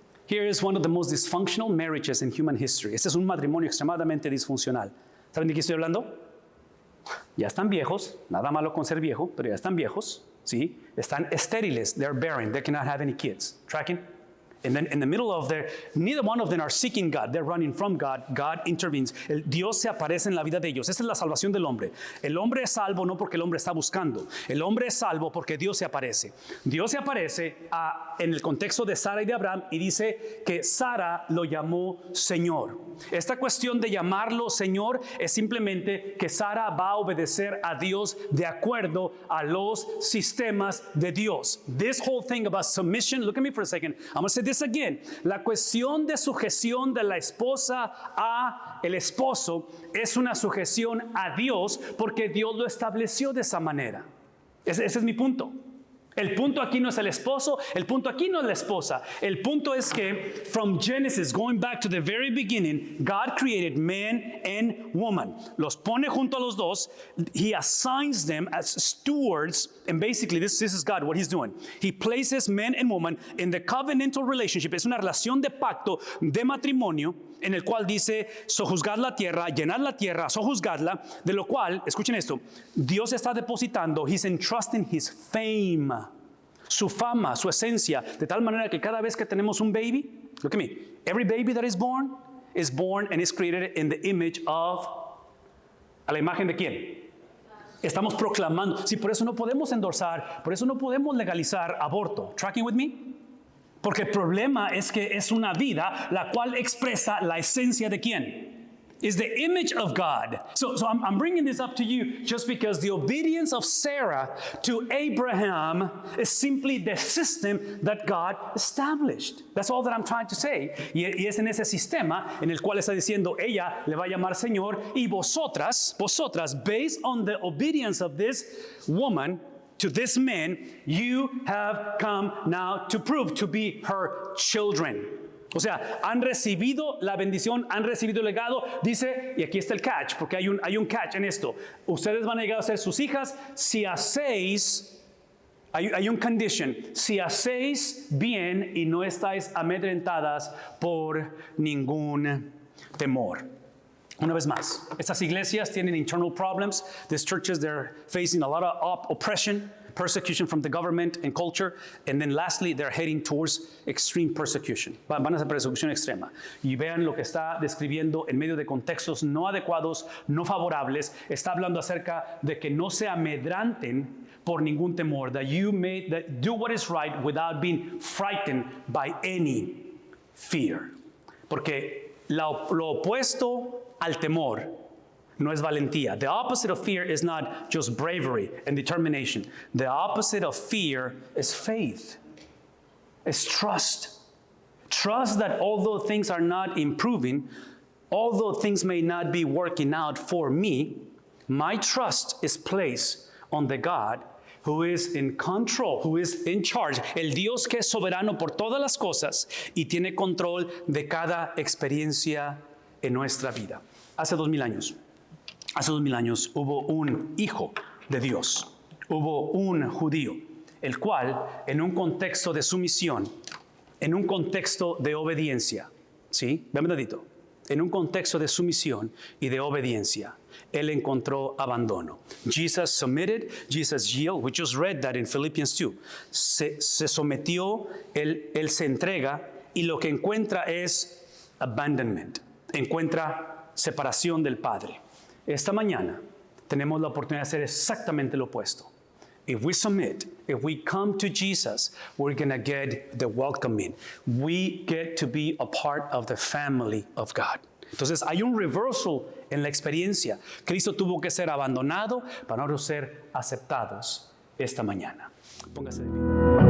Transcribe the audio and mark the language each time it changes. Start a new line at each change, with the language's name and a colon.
English: Here is one of the most dysfunctional marriages in human history.
Spanish: Este es un matrimonio extremadamente disfuncional. ¿Saben de qué estoy hablando? Ya están viejos, nada malo con ser viejo, pero ya están viejos, ¿sí? Están estériles,
English: they're barren, they cannot have any kids. Tracking? And then in the middle of their, neither one of them are seeking God. They're running from God. God intervenes.
Spanish: Dios se aparece en la vida de ellos. Esa es la salvación del hombre. El hombre es salvo no porque el hombre está buscando. El hombre es salvo porque Dios se aparece. Dios se aparece en el contexto de Sara y de Abraham y dice que Sara lo llamó Señor. Esta cuestión de llamarlo Señor es simplemente que Sara va a obedecer a Dios de acuerdo a los sistemas de Dios.
English: This whole thing about submission, look at me for a second. I'm going to say this again.
Spanish: La cuestión de sujeción de la esposa a el esposo es una sujeción a Dios porque Dios lo estableció de esa manera. Ese es mi punto. El punto aquí no es el esposo, el punto aquí no es la esposa. El punto es que
English: from Genesis, going back to the very beginning, God created man and woman.
Spanish: Los pone junto a los dos.
English: He assigns them as stewards. And basically, this is God, what he's doing. He places man and woman in the covenantal relationship.
Spanish: Es una relación de pacto, de matrimonio, en el cual dice, sojuzgad la tierra, llenad la tierra, sojuzgadla, de lo cual, escuchen esto, Dios está depositando,
English: he's entrusting his fame,
Spanish: su fama, su esencia, de tal manera que cada vez que tenemos un baby,
English: look at me, every baby that is born and is created in the image of,
Spanish: a la imagen de quién? Estamos proclamando, sí, por eso no podemos endorsar, por eso no podemos legalizar aborto.
English: Tracking with me?
Spanish: Porque el problema es que es una vida la cual expresa la esencia de quién.
English: Is the image of God. So I'm bringing this up to you just because the obedience of Sarah to Abraham is simply the system that God established. That's all that I'm trying to say.
Spanish: Y es en ese sistema en el cual está diciendo, ella le va a llamar Señor y vosotras,
English: based on the obedience of this woman, to this man, you have come now to prove to be her children.
Spanish: O sea, han recibido la bendición, han recibido el legado. Dice, y aquí está el catch, porque hay un catch en esto. Ustedes van a llegar a ser sus hijas si hacéis, hay un condition, si hacéis bien y no estáis amedrentadas por ningún temor. Una vez más, estas iglesias tienen
English: internal problems. These churches, they're facing a lot of oppression, persecution from the government and culture. And then lastly, they're heading towards extreme persecution.
Spanish: Van a ser persecución extrema. Y vean lo que está describiendo en medio de contextos no adecuados, no favorables. Está hablando acerca de que no se amedranten por ningún temor.
English: That do what is right without being frightened by any fear.
Spanish: Porque lo opuesto al temor no es valentía.
English: The opposite of fear is not just bravery and determination. The opposite of fear is faith. It's trust. Trust that although things are not improving, although things may not be working out for me, my trust is placed on the God who is in control, who is in charge,
Spanish: el Dios que es soberano por todas las cosas y tiene control de cada experiencia en nuestra vida. Hace 2000 años hubo un hijo de Dios, hubo un judío, el cual en un contexto de sumisión, en un contexto de obediencia, ¿sí? Vean dedito, en un contexto de sumisión y de obediencia, él encontró abandono.
English: Jesus submitted, Jesus yielded. We just read that in Philippians 2.
Spanish: Se sometió, él se entrega y lo que encuentra es abandonment. Encuentra separación del Padre. Esta mañana tenemos la oportunidad de hacer exactamente lo opuesto.
English: If we submit, if we come to Jesus, we're going to get the welcoming. We get to be a part of the family of God.
Spanish: Entonces hay un reversal en la experiencia. Cristo tuvo que ser abandonado para nosotros ser aceptados esta mañana. Póngase de pie.